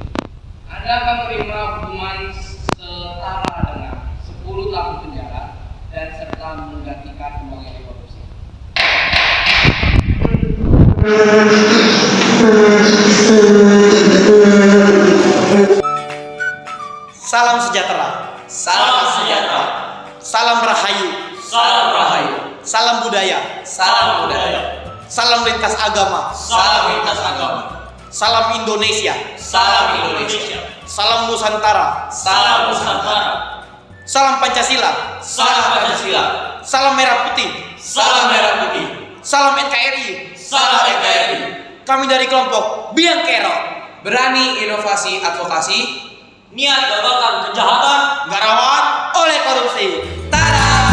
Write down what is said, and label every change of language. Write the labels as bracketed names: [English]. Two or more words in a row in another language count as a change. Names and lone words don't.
[Indonesian] Anda akan menerima hukuman setara dengan 10 tahun penjara dan serta menggantikan uang yang dikorupsi. Salam sejahtera. Salam sejahtera. Salam rahayu. Salam rahayu. Salam budaya. Salam budaya. Salam lintas agama. Salam lintas agama. Salam Indonesia. Salam Indonesia. Salam Nusantara. Salam Nusantara. Salam Pancasila. Salam Pancasila. Salam Merah Putih. Salam Merah Putih. Salam NKRI. Salam NKRI. Kami dari kelompok Biang Kerok. Berani inovasi advokasi, Niat gagalkan kejahatan. Gak rawan oleh korupsi. Tada!